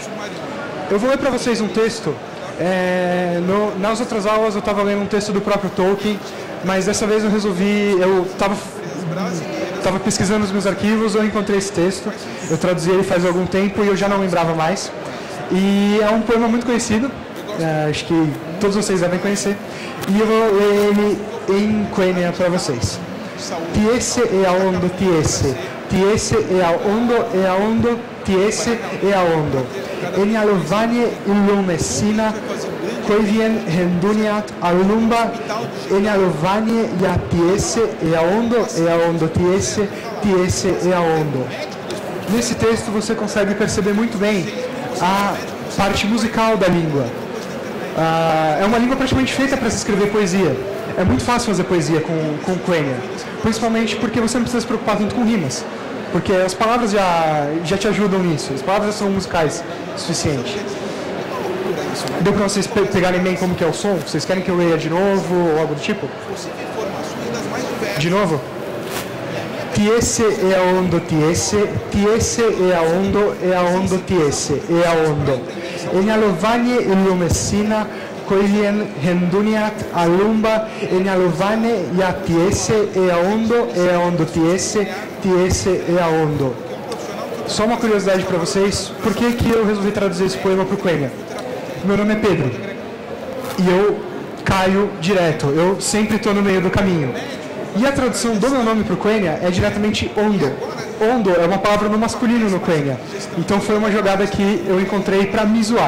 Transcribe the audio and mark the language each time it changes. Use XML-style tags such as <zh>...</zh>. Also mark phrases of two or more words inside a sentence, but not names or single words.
<pt>Eu vou ler para vocês um texto. Nas outras aulas eu estava lendo um texto do próprio Tolkien, mas dessa vez eu resolvi, eu estava pesquisando os meus arquivos, eu encontrei esse texto, eu traduzi ele faz algum tempo e eu já não lembrava mais. E é um poema muito conhecido, acho que todos vocês devem conhecer, e eu vou ler ele em Quenya para vocês.</pt> <qya>Tiese e aondo tiese, tiese e aondo tiese e aondo. Enialovanie illumessina, Koivien renduniat alumba, enialovanie ya tiese e aondo tiese, tiese e aondo.</qya> <pt>Nesse texto você consegue perceber muito bem a parte musical da língua. É uma língua praticamente feita para se escrever poesia. É muito fácil fazer poesia com Quenya, principalmente porque você não precisa se preocupar tanto com rimas, porque as palavras já te ajudam nisso, as palavras são musicais o suficiente. Deu para vocês pegarem bem como que é o som? Vocês querem que eu leia de novo ou algo do tipo? De novo?</pt> <qya>Tiese e aondo tiese, tiese e aondo tiese e aondo. Enialovanie illumessina, Koivien renduniat alumba, enialovane ya tiese e aondo tiese, tiese e aondo.</qya> <pt>Só uma curiosidade para vocês, por que eu resolvi traduzir esse poema para o Quenya? Meu nome é Pedro e eu caio direto, eu sempre estou no meio do caminho. E a tradução do meu nome para o Quenya é diretamente Ondo. Ondo é uma palavra no masculino no Quenya. Então foi uma jogada que eu encontrei para me zoar.</pt>